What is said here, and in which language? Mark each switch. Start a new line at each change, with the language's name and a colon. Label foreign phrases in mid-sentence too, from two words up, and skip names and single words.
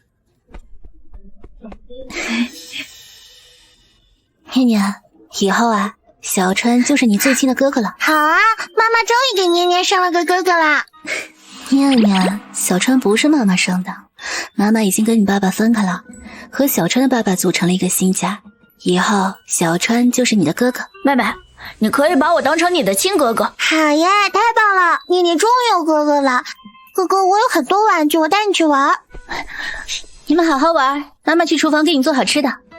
Chinese: 妮妮，以後啊，小川就是你最親的哥哥了。好啊，媽媽終於給念念生了個哥哥啦。念念，小川不是媽媽生的，媽媽已經跟你爸爸分開了，和小川的爸爸組成了一個新家。以後小川就是你的哥哥。妹妹，你可以把我當成你的親哥哥。好耶，太棒了！念念終於有哥哥了。哥哥，我有很多玩具，我帶你去玩。你們好好玩，媽媽去廚房給你做好吃的。